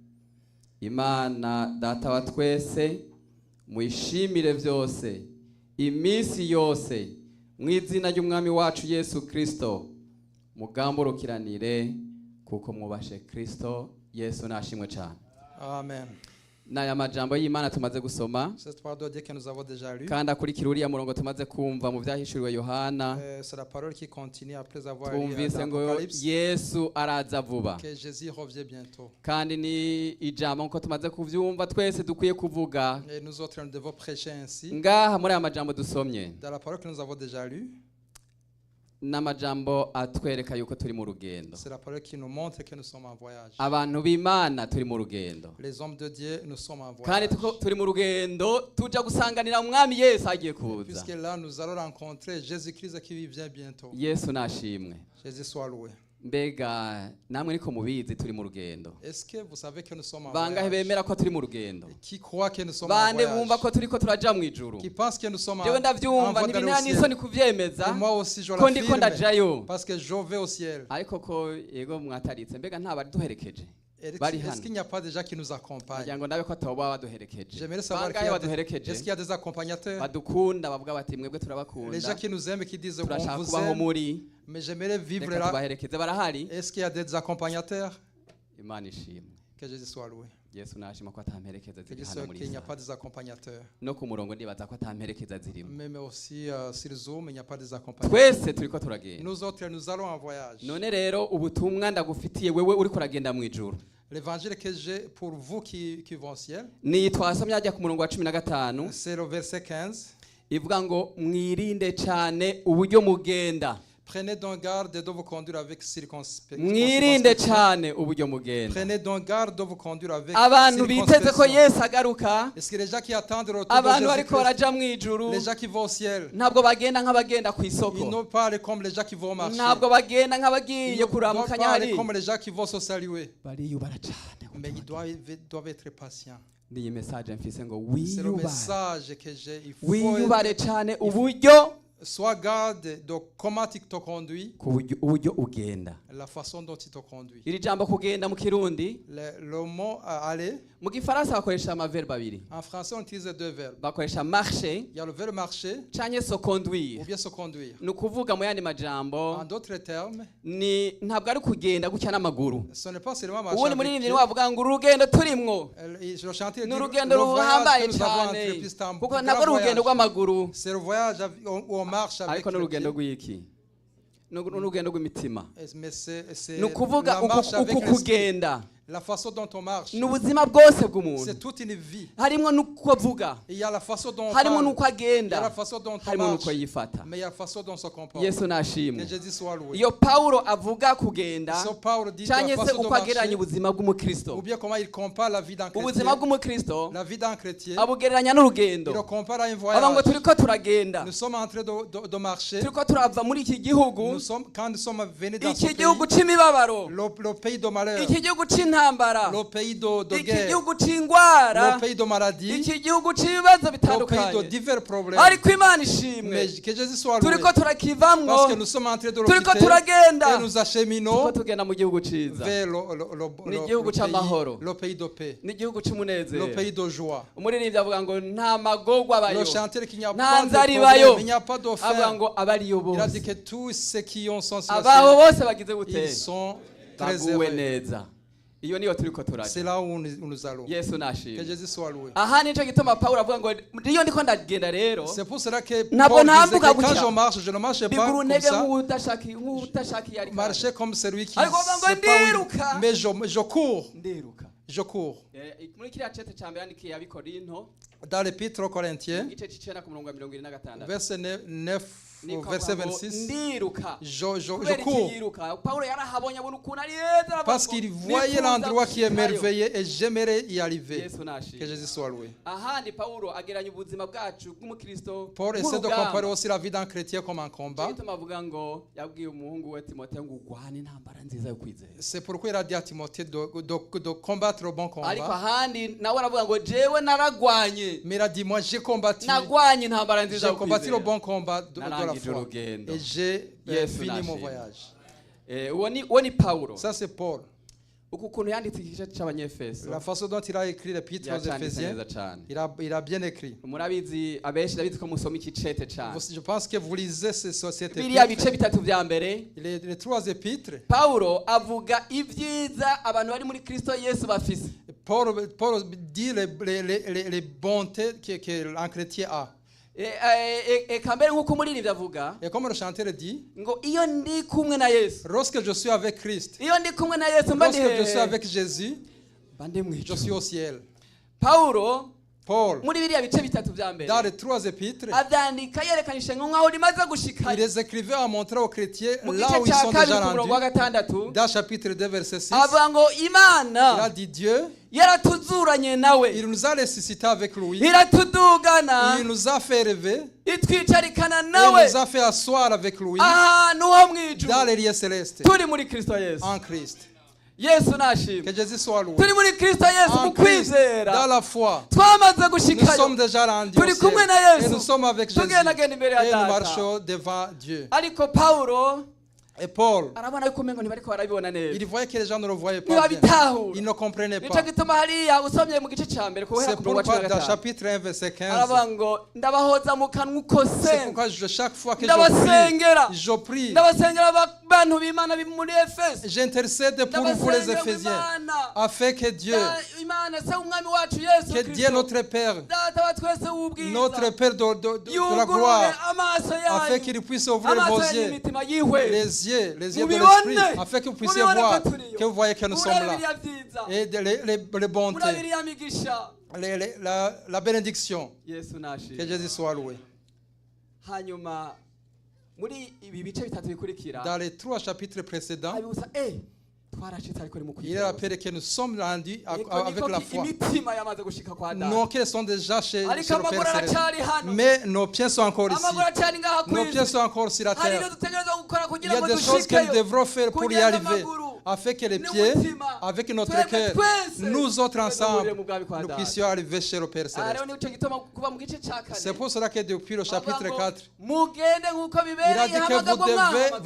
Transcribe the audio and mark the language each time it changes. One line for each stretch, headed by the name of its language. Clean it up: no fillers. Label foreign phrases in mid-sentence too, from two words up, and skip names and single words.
Rundi: Imana data wa twese muyishimire vyose imisi yose mw'izina ry'umwami wacu Yesu Kristo, mugamburukiranire kuko mwubashe Kristo. Yesu nashimwe cyane. Amen. Naya majambo y'Imana tumaze gusoma
French: C'est la parole de Dieu que nous avons déjà lue.
Rundi: kandi akurikira uriya murongo tumaze kumva mu vyahishuriwe Yohana.
French: C'est la parole qui continue après avoir lu
Rundi: Twumvise ngo
French: l'Apocalypse,
Rundi: Yesu araza vuba,
French: que Jésus revient bientôt.
Rundi: kandi ni ijambo nko tumaze kuvyumva twese dukwiye kuvuga
French: Et nous autres, nous devons prêcher ainsi.
Rundi: ngaha muri aya majambo dusomye.
French: Dans la parole que nous avons déjà lue,
Rundi: N'amajambo atwereka yuko turi mu rugendo.
French: c'est la parole qui nous montre que nous sommes en voyage.
Rundi: Abantu b'Imana turi mu rugendo,
French: Les hommes de Dieu, nous sommes en
Rundi: kandi
French: voyage.
Rundi: turi mu rugendo tuja gusanganira umwami Yesu agiye kuza.
French: Puisque là, nous allons rencontrer Jésus-Christ qui vient bientôt.
Rundi: Yesu nashimwe.
French: Jésus soit loué.
Rundi: Mbega namwe niko mubizi turi mu rugendo.
French: Est-ce que vous savez que nous sommes en
Rundi: Bangahe
French: voyage?
Rundi: bemera ko turi mu rugendo?
French: Qui croit que nous sommes en
Rundi: Bande bumva
French: voyage?
Rundi: ko turiko turaja mu ijuru?
French: Qui pense que nous sommes en
Rundi: Jewe ndavyumva
French: voie d'aller
Rundi: ntibintera
French: au ciel?
Rundi: n'isoni kuvyemeza
French: Et moi aussi, je
Rundi: ko ndiko
French: l'affirme.
Rundi: ndajayo.
French: Parce que je vais au ciel.
Rundi: Ariko ko yego mwataritse mbega nta bari duherekeje?
French: Est-ce
Rundi: Bari
French: est-ce
Rundi: hano.
French: qu'il n'y a pas des gens qui nous accompagnent?
Rundi: Kugira ngo ndabe ko toba baduherekeje.
French: J'aimerais savoir
Rundi: Bangahe baduherekeje?
French: est-ce qu'il y a des accompagnateurs?
Rundi: Badukunda bavuga bati mwebwe
French: Les gens
Rundi: turabakunda.
French: qui nous aiment, qui disent
Rundi: Turashaka
French: on vous
Rundi: kubaho
French: aime,
Rundi: muri.
French: mais j'aimerais vivre
Rundi: Reka
French: là.
Rundi: tubaherekeze barahari.
French: Est-ce qu'il y a des accompagnateurs?
Rundi: Imana ishimwe.
French: Que Jésus soit loué.
Rundi: Yesu nashima ko atamperekeza
French: Que
Rundi: ziri
French: Dieu
Rundi: hano
French: soit
Rundi: muri
French: qu'il n'y a
Rundi: Isaka.
French: pas des accompagnateurs.
Rundi: No ku murongo ndibaza ko atamperekeza zirimo.
French: Mais aussi sur Zoom, il n'y a pas des accompagnateurs.
Rundi: Twese turiko turagenda.
French: Nous autres, nous allons en voyage.
Rundi: None rero ubutumwa ndagufitiye wewe uriko uragenda mu ijuru.
French: L'évangile que j'ai pour vous qui vont au ciel,
Rundi: Ni twasomye ajya ku murongo wa 15
French: c'est le verset 15.
Rundi: ivuga ngo mwirinde cyane uburyo mugenda.
French: Prenez donc garde de vous conduire avec circonspection.
Rundi: Mwirinde cyane uburyo mugenda.
French: Prenez donc garde de vous conduire avec
Rundi: Abantu biteze ko
French: circonspection.
Rundi: Yesu agaruka,
French: Est-ce que les gens qui attendent le retour de
Rundi: abantu bariko
French: Jésus-Christ,
Rundi: baraja mu ijuru,
French: les gens qui vont au ciel,
Rundi: ntabwo bagenda nk'abagenda ku
French: ils
Rundi: isoko.
French: n'ont pas aller comme les gens qui vont au marché.
Rundi: Ntabwo bagenda
French: Ils
Rundi: nk'abagiye
French: ne doivent
Rundi: kuramukanya
French: pas aller
Rundi: hari.
French: comme les gens qui vont se saluer.
Rundi: Bariyubara cyane.
French: Mais ils doivent être patients.
Rundi: Ni message mfise ngo
French: C'est le
Rundi: wiyubare.
French: message que j'ai. Il faut
Rundi: Wiyubare cyane uburyo
French: Sois garde de comment il te conduit,
Rundi: ku uburyo ugenda.
French: la façon dont il te conduit.
Rundi: Iri jambo kugenda mu Kirundi,
French: Le mot aller,
Rundi: mu Gifaransa bakoresha amaverbe abiri.
French: en français on utilise deux verbes.
Rundi: Bakoresha marcher
French: Il y a le verbe marcher
Rundi: canke
French: se conduire. ou bien se conduire.
Rundi: Ni ukuvuga mu yandi majambo,
French: En d'autres termes,
Rundi: ni ntabwo ari kugenda gutya n'amaguru.
French: ce n'est pas seulement marcher
Rundi: Ubundi
French: avec
Rundi: muri
French: pied.
Rundi: ni wavuga ngo urugendo turimwo
French: Le chantier
Rundi: ni
French: dit
Rundi: urugendo
French: le voyage
Rundi: ruhambaye
French: que nous avons
Rundi: cyane,
French: entrepris, c'est un
Rundi: kuko
French: grand
Rundi: ntabwo ari urugendo
French: voyage.
Rundi: rw'amaguru,
French: C'est le voyage où on marche avec
Rundi: ariko
French: les
Rundi: n'urugendo
French: pieds.
Rundi: rw'iki, n'urugendo rw'imitima.
French: Mais c'est
Rundi: Ni ukuvuga
French: la marche avec
Rundi: uku
French: l'esprit.
Rundi: kugenda
French: La façon dont on marche.
Rundi: ni ubuzima bwose bw'umuntu,
French: C'est toute une vie.
Rundi: harimo n'uko avuga,
French: Il y a la façon dont on
Rundi: harimo
French: parle.
Rundi: n'uko
French: Il y a la
Rundi: agenda,
French: façon dont on
Rundi: harimo
French: marche.
Rundi: n'uko yifata.
French: Mais il y a la façon dont on se comporte.
Rundi: Yesu nashimwe.
French: Que Jésus soit loué.
Rundi: Iyo Pawulo avuga kugenda
French: So Paul dit
Rundi: canke
French: la se façon de
Rundi: uko agereranya
French: marcher,
Rundi: ubuzima bw'umukristo,
French: ou bien comment il compare la vie d'un
Rundi: ubuzima
French: chrétien.
Rundi: bw'umukristo
French: La vie d'un chrétien,
Rundi: abugereranya
French: il le
Rundi: n'urugendo.
French: compare à un
Rundi: aba ngo
French: voyage.
Rundi: turiko turagenda,
French: Nous sommes en train de marcher.
Rundi: turiko turava muri iki gihugu,
French: Quand nous sommes venus dans ce
Rundi: iki gihugu
French: pays,
Rundi: c'imibabaro,
French: le pays de malheur,
Rundi: iki gihugu c'intambara,
French: le pays de
Rundi: iki
French: guerre,
Rundi: gihugu c'ingwara,
French: le pays de maladie,
Rundi: iki gihugu c'ibibazo
French: le pays de
Rundi: bitandukanye,
French: divers problèmes.
Rundi: ariko Imana ishimwe,
French: Mais que Jésus soit loué.
Rundi: turiko turakivamwo,
French: Parce que nous sommes en train de le
Rundi: turiko
French: quitter
Rundi: turagenda,
French: et nous acheminons
Rundi: turiko tugenda mu gihugu ciza,
French: vers
Rundi: Ni igihugu c'amahoro.
French: le pays de paix,
Rundi: n'igihugu
French: le
Rundi: c'umunezero.
French: pays de joie.
Rundi: Umuririmbyi avuga ngo nta magorwa abayo,
French: Le chanteur qu'il n'y a
Rundi: nta
French: pas de
Rundi: nzara
French: problème,
Rundi: ibayo,
French: il n'y a pas de
Rundi: avuga
French: faim.
Rundi: ngo abariyo
French: Il a
Rundi: bose,
French: dit que tous ceux qui ont sont sur
Rundi: abaho
French: la
Rundi: bose bagize
French: terre,
Rundi: gute,
French: ils sont très
Rundi: baguwe
French: heureux.
Rundi: neza. Iyo niyo turiko turaja.
French: C'est là où nous allons.
Rundi: Yesu
French: Que
Rundi: nashimwe.
French: Jésus soit loué.
Rundi: Aha nico gituma Pawulo avuga ngo iyo ndiko ndagenda rero
French: C'est pour cela que
Rundi: Ntabwo
French: Paul disait
Rundi: ntambuka
French: que quand
Rundi: gutya.
French: je marche, je ne marche pas
Rundi: bigura
French: comme
Rundi: intege
French: ça.
Rundi: nk'utashaka iyo ari
French: Marcher comme celui qui
Rundi: Ariko bavuga ngo
French: sait pas où
Rundi: ndiruka.
French: il- Mais je cours.
Rundi: ndiruka.
French: Je cours.
Rundi: Muri kiriya cete ca mbere yandikiye abikorinto
French: Dans l'épître aux Corinthiens,
Rundi: igice c'icenda ku murongo wa 26
French: verset 9,
Rundi: Niko
French: verset
Rundi: avuga ngo
French: 26,
Rundi: ndiruka.
French: je
Rundi: Kubera iki
French: cours.
Rundi: yiruka? Pawulo yarahabonye abona ukuntu ari heza, aravuga
French: Parce
Rundi: ngo,
French: qu'il voyait
Rundi: "Nifuza
French: l'endroit qui est
Rundi: gushikayo."
French: merveilleux et j'aimerais y arriver.
Rundi: Yesu
French: Que
Rundi: nashimwe.
French: Jésus soit loué.
Rundi: Ahandi Pawulo ageranya ubuzima bwacu bw'umukristo
French: Paul essaie de
Rundi: nk'urugamba.
French: comparer aussi la vie d'un chrétien comme un
Rundi: Nico
French: combat.
Rundi: gituma avuga ngo yabwiye umuhungu we Timoteyo ngo ugwane intambara nziza yo kwizera.
French: C'est pourquoi il a dit à Timothée de combattre le bon
Rundi: Ariko
French: combat.
Rundi: ahandi nawe aravuga ngo jewe naragwanye,
French: Mais il a dit, moi j'ai combattu.
Rundi: nagwanye intambara nziza
French: J'ai
Rundi: yo
French: combattu le
Rundi: kwizera.
French: bon combat de la
Rundi: Narangije
French: foi.
Rundi: urugendo.
French: Et j'ai
Rundi: Yesu
French: fini mon
Rundi: nashimwe.
French: voyage.
Rundi: Uwo ni Pawulo.
French: Ça c'est Paul.
Rundi: Uku kuntu yanditse igice c'abanyefeso
French: La façon dont il a écrit l'épître aux
Rundi: yacanditse
French: Éphésiens,
Rundi: neza cane.
French: il a bien écrit.
Rundi: Murabizi abenshi ndabizi ko musoma iki cete cane.
French: Je pense que vous lisez cette
Rundi: Biriya bice
French: épître.
Rundi: bitatu vya mbere
French: Les trois épîtres,
Rundi: Pawulo avuga ibyiza abantu bari muri Kristo Yesu bafise.
French: Paul dit les bontés qu'un chrétien a.
Rundi: Eka mbere nk'uko umuririmbyi avuga
French: Et comme le chanteur dit,
Rundi: ngo iyo ndi kumwe na Yesu,
French: lorsque je suis avec Christ,
Rundi: iyo ndi kumwe na Yesu mba ndi
French: lorsque je suis
Rundi: hehe?
French: avec Jésus,
Rundi: Mba ndi
French: je
Rundi: mw'ijuru.
French: suis au ciel.
Rundi: Pawulo
French: Paul,
Rundi: muri biriya bice bitatu vya mbere
French: dans les trois épîtres,
Rundi: avyandika yerekanisha nk'aho rimaze
French: il
Rundi: gushika
French: les écrivait à montrer aux chrétiens
Rundi: mu
French: là où
Rundi: gice
French: ils
Rundi: ca
French: sont
Rundi: kabiri
French: déjà
Rundi: ku murongo wa
French: rendus.
Rundi: gatandatu.
French: Dans chapitre 2, verset 6,
Rundi: Avuga ngo
French: il
Rundi: Imana
French: a dit Dieu,
Rundi: yaratuzuranye nawe,
French: il nous a ressuscités avec lui, il
Rundi: iratudugana,
French: nous a fait rêver,
Rundi: itwicarikana
French: il
Rundi: nawe
French: nous a fait asseoir avec lui
Rundi: ahantu ho mw'ijuru
French: dans les lieux célestes,
Rundi: turi muri Kristo Yesu.
French: en Christ.
Rundi: Yesu nashimwe.
French: Que Jésus soit loué.
Rundi: Turi muri Kristo Yesu
French: En
Rundi: mu
French: Christ, dans
Rundi: kwizera
French: la foi,
Rundi: twamaze
French: nous
Rundi: gushikayo,
French: sommes déjà rendus
Rundi: turi
French: au ciel.
Rundi: kumwe na
French: Et
Rundi: Yesu,
French: nous sommes avec Jésus.
Rundi: tugendagenda imbere ya
French: Et nous
Rundi: Data.
French: marchons devant Dieu.
Rundi: Ariko Pawulo
French: Et Paul,
Rundi: arabona yuko umengo ntibariko barabibona neza,
French: il voyait que les gens ne le voyaient pas bien.
Rundi: ntibabitahura.
French: Ils ne comprenaient
Rundi: Nico
French: pas.
Rundi: gituma hariya usomye mu gice ca mbere kuhera
French: C'est
Rundi: ku murongo wa
French: pourquoi
Rundi: cumi na
French: dans
Rundi: gatanu
French: chapitre 1, verset 15,
Rundi: aravuga ngo ndabahoza mu kanwa uko
French: c'est
Rundi: senga,
French: pourquoi chaque fois que
Rundi: ndabasengera,
French: je prie,
Rundi: ndabasengera bantu b'Imana muri Efeso,
French: j'intercède pour vous les
Rundi: ndabasengera
French: Éphésiens,
Rundi: Imana,
French: afin que Dieu,
Rundi: Imana se umwami wacu Yesu
French: que Dieu
Rundi: Kristo,
French: notre Père,
Rundi: data wa twese w'ubwiza,
French: notre Père de la
Rundi: yugurure
French: gloire,
Rundi: amaso
French: afin
Rundi: yanyu,
French: qu'il puisse ouvrir vos
Rundi: amaso yanyu
French: yeux,
Rundi: y'imitima yihwe,
French: les yeux de
Rundi: mubibone,
French: l'esprit, afin que vous puissiez
Rundi: mubibone
French: voir,
Rundi: ko turiyo,
French: que vous voyez que nous sommes
Rundi: murabe
French: là.
Rundi: biriya vyiza,
French: Et les bontés,
Rundi: murabe biriya migisha.
French: la bénédiction.
Rundi: Yesu
French: Que
Rundi: nashimwe.
French: Jésus soit loué.
Rundi: Hanyuma muri ibi bice bitatu bikurikira
French: Dans les trois chapitres précédents,
Rundi: abibusa twarashitse ariko ni mu
French: il
Rundi: kwizera.
French: rappelle que nous sommes rendus
Rundi: Niko
French: avec la foi.
Rundi: imitima yamaze gushika kwa Data.
French: Nos pieds sont déjà chez
Rundi: Ariko
French: le
Rundi: amaguru
French: Père Céleste.
Rundi: aracari hano.
French: Mais nos pieds sont encore ici.
Rundi: Amaguru aracari ngaha
French: Nos pieds
Rundi: kwisi.
French: sont encore sur la
Rundi: Hari
French: terre.
Rundi: ibyo dutegerezwa gukora
French: Il y
Rundi: kugira
French: a
Rundi: ngo
French: des choses que nous
Rundi: dushikeyo.
French: devrons faire pour y
Rundi: Kugenda
French: arriver.
Rundi: amaguru.
French: afin que les
Rundi: Ni
French: pieds,
Rundi: umutima.
French: avec notre
Rundi: Twebwe
French: cœur,
Rundi: twese
French: nous autres
Rundi: twebwe
French: ensemble,
Rundi: duhurire mu bwami kwa
French: nous
Rundi: Data.
French: puissions arriver chez le Père
Rundi: Aha rero
French: Céleste.
Rundi: nico gituma kuva mu gice ca
French: C'est
Rundi: kane
French: pour cela que depuis le chapitre
Rundi: bavuga ngo,
French: 4,
Rundi: mugende nk'uko
French: il a
Rundi: bibereye
French: dit que vous
Rundi: hamagagwa
French: devez vous